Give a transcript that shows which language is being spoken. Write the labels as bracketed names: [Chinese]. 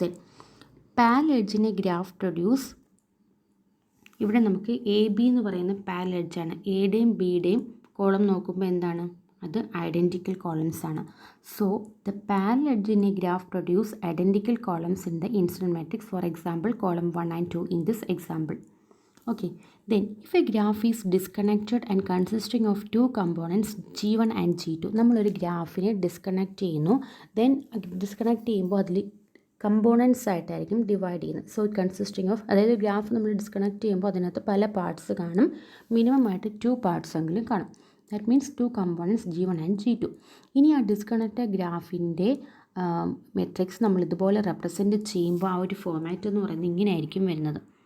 [English] Then parallel എഡ്ജിനെ graph produce. [Malayalam] ഇവിടെ നമുക്ക് AB എന്ന് പറയുന്ന പാരലൽ എഡ്ജാണ്. എയുടെയും ബിയുടെയും കോളം നോക്കുമ്പോൾ എന്താണ്? അത് ഐഡൻറ്റിക്കൽ കോളംസ് ആണ്. [English] So the parallel edge in a graph produce identical columns in the incident matrix. For example column 1 and 2 in this example. Okay, then if a graph is disconnected and consisting of 2 components G1 and G2, [Malayalam] നമ്മളൊരു ഗ്രാഫിനെ disconnect ചെയ്യുന്നു. Then disconnect ചെയ്യുമ്പോൾ അതിൽ components ആയിട്ടായിരിക്കും divide ചെയ്യുന്നത്. So it consisting of, അതായത് graph നമ്മൾ disconnect ചെയ്യുമ്പോൾ അതിനകത്ത് പല പാർട്സ് കാണും, മിനിമം ആയിട്ട് 2 പാർട്സ് എങ്കിലും കാണും. [English] That means 2 components G1 and G2. [Malayalam] ഇനി ആ ഡിസ്കണക്റ്റഡ് ഗ്രാഫിൻ്റെ മെട്രിക്സ് നമ്മൾ ഇതുപോലെ റെപ്രസെൻറ്റ് ചെയ്യുമ്പോൾ ആ ഒരു ഫോർമാറ്റ് എന്ന് പറയുന്നത് ഇങ്ങനെ ആയിരിക്കും വരുന്നത്.